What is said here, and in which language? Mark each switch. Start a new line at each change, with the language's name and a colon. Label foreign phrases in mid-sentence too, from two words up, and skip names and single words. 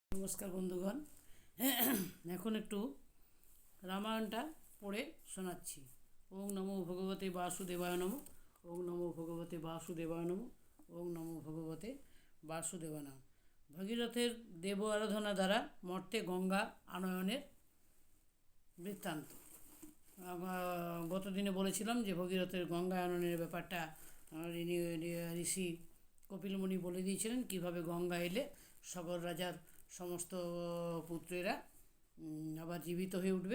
Bangla: নমস্কার বন্ধুগণ। এখন একটু রামায়ণটা পড়ে শোনাচ্ছি।
Sanskrit: ওং নমো ভগবতে বাসুদেবায় নমঃ। ওং নমো ভগবতে বাসুদেবায় নমঃ। ওং নমো ভগবতে বাসুদেবায় নমঃ।
Bangla: ভগীরথের দেব আরাধনা দ্বারা মর্তে গঙ্গা আনয়নের বৃত্তান্ত। গত দিনে বলেছিলাম যে ভগীরথের গঙ্গা আনয়নের ব্যাপারটা ঋষি কপিলমুনি বলে দিয়েছিলেন, কীভাবে গঙ্গা এলে সগর রাজার সমস্ত পুত্রেরা আবার জীবিত হয়ে উঠবে।